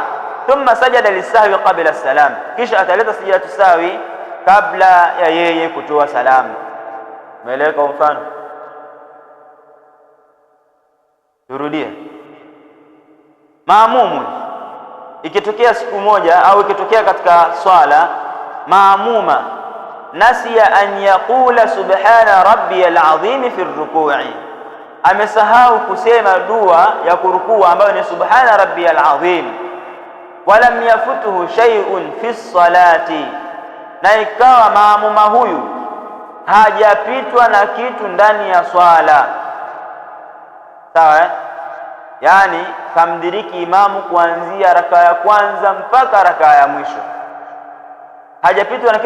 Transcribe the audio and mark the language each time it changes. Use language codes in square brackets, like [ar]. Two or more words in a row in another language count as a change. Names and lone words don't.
[ar] ثم سجد للسهو قبل السلام, [sw] kisha ataleta sijidatu sahwi kabla ya yeye kutoa salamu. Umeeleweka mfano? Turudie. Maamumu ikitokea siku moja au ikitokea katika swala, [ar] مأموم نسي أن يقول سبحان ربي العظيم في ركوعه, [sw] amesahau kusema dua ya kurukuu ambayo ni [ar] سبحان ربي العظيم, ولم يفته شيء في الصلاة, [sw] na ikawa maamuma huyu hajapitwa na kitu ndani ya swala. Sawa, yani kamdiriki imamu kuanzia rakaa ya kwanza mpaka rakaa ya mwisho, hajapitwa na kitu